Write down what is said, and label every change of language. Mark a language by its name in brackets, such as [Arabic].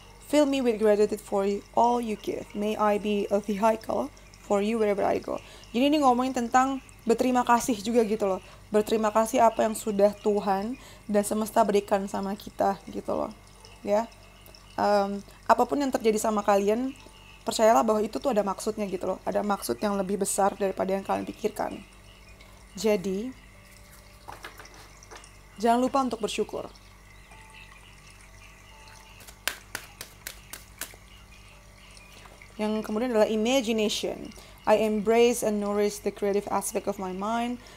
[English] Fill me with gratitude for all you give. May I be a vehicle for you wherever I go. [Indonesian] Jadi ini ngomongin tentang berterima kasih juga gitu loh. Berterima kasih apa yang sudah Tuhan dan semesta berikan sama kita gitu loh. Ya. Apapun yang terjadi sama kalian, percayalah bahwa itu tuh ada maksudnya gitu loh. Ada maksud yang lebih besar daripada yang kalian pikirkan. Jadi, jangan lupa untuk bersyukur. Yang kemudian adalah imagination. [English] I embrace and nourish the creative aspect of my mind.